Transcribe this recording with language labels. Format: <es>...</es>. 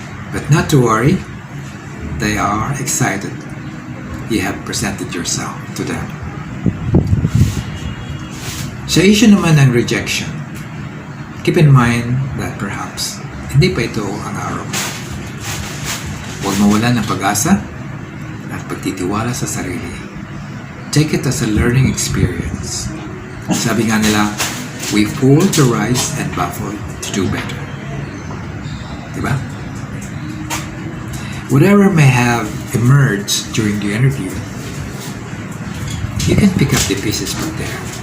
<en>But not to worry, they are excited you have presented yourself to them.</en> <tl>Sa issue naman ng rejection,</tl> <en>keep in mind that perhaps</en> <tl>hindi pa ito ang araw mo. Huwag mawalan ng pag-asa at pagtitiwala sa sarili.</tl> <en>Take it as a learning experience.</en> <tl>Sabi nga nila,</tl> <en>we fall to rise and baffle to do better.</en> <tl>Diba?</tl> <en>Whatever may have emerged during the interview, you can pick up the pieces from there.</en>